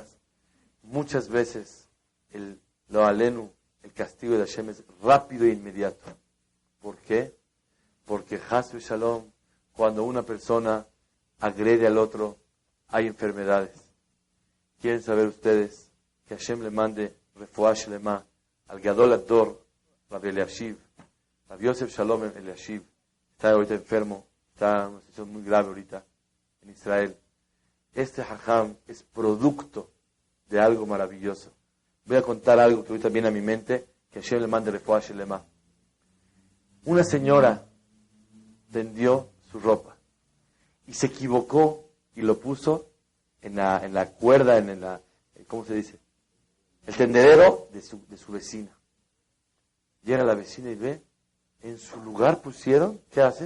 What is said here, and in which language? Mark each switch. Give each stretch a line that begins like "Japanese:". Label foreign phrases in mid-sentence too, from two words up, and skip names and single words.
Spanish: Muchas veces
Hebrew: לא עלינו,
Spanish: el castigo de Hashem es rápido e inmediato. ¿Por qué? Porque
Hebrew: חס שלום,
Spanish: cuando una persona agrede al otro, hay enfermedades. ¿Quieren saber ustedes que Hashem le mande
Hebrew: רפואה שלמה
Spanish: al
Hebrew: גדול הדור,
Spanish: Rabbi Eliashiv, Rabbi Yosef Shalom Eliashiv? Está ahorita enfermo, está en una situación muy grave ahorita en Israel. Este Jajam es producto de algo maravilloso. Voy a contar algo que ahorita viene a mi mente, que Hashem le mande
Hebrew: רפואה שלמה.
Spanish: Una señora tendió su ropa y se equivocó y lo puso en la cuerda, ¿cómo se dice? El tendedero de su vecina. Llega la vecina y ve, en su lugar pusieron, ¿qué hace?